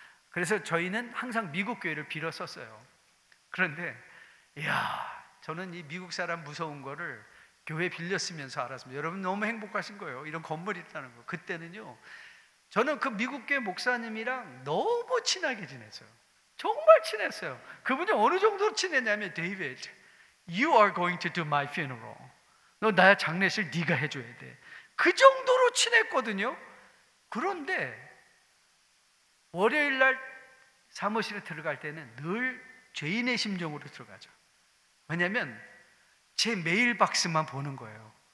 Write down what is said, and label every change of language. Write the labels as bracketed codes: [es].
[ko] 그래서 저희는 항상 미국 교회를 빌었었어요. 그런데 저는 이 미국 사람 무서운 거를 교회 빌렸으면서 알았습니다. 여러분 너무 행복하신 거예요. 이런 건물이 있다는 거. 그때는요, 저는 그 미국 교회 목사님이랑 너무 친하게 지냈어요. 정말 친했어요. 그분이 어느 정도로 친했냐면, 데이비드, [en] you are going to do my funeral. [ko] 너 나의 장례식 네가 해줘야 돼. 그 정도로 친했거든요. 그런데 월요일 날 사무실에 들어갈 때는 늘 죄인의 심정으로 들어가죠. 왜냐하면 제 메일박스만 보는 거예요.